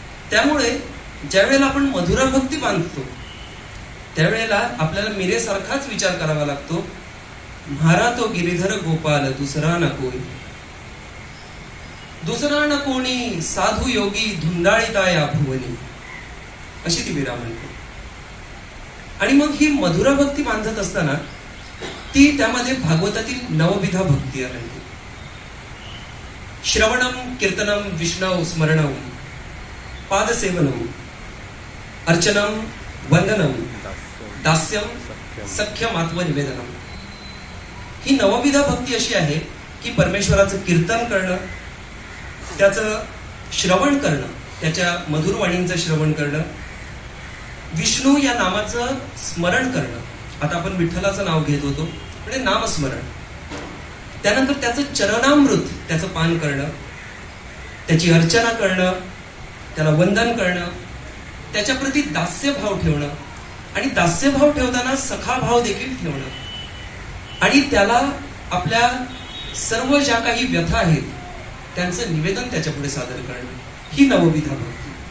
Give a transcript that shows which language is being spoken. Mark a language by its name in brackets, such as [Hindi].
[Marathi] त्यामुळे ज्यावेळेला आपण मधुरा भक्ती बांधतो त्यावेळेला आपल्याला मीरेसारखाच विचार करावा लागतो, [Hindi] म्हारा तो गिरीधर गोपाल [Marathi] दुसरा न कोणी, दुसरा न कोणी साधू योगी धुंडाळिता या भुवनी, अशी ती मीरा म्हणते. आणि मग ही मधुरा भक्ती बांधत असताना ती त्यामध्ये भागवतातील नवविधा भक्ती आहे. [Sanskrit] श्रवणम कीर्तनम विष्णू स्मरणम पादसेवनम अर्चनम वंदनम दास्यम सख्यम आत्मनिवेदनम. [Marathi] ही नवविधा भक्ती अशी आहे की परमेश्वराचं कीर्तन करणं, त्याचं श्रवण करणं, त्याच्या मधुर वाणींचं श्रवण करणं, विष्णू या नामाचं स्मरण करणं. आता आपण विठ्ठलाचं नाव घेत होतो म्हणजे नामस्मरण. त्यानंतर त्याचं चरणामृत, त्याचं पान करणं, त्याची अर्चना करणं, त्याला वंदन करणं, त्याच्याप्रती दास्यभाव ठेवणं आणि दास्यभाव ठेवताना सखाभाव देखील ठेवणं आणि त्याला आपल्या सर्व ज्या काही व्यथा आहेत त्यांचं निवेदन त्याच्यापुढे सादर करणं, ही नवविधा भक्ती.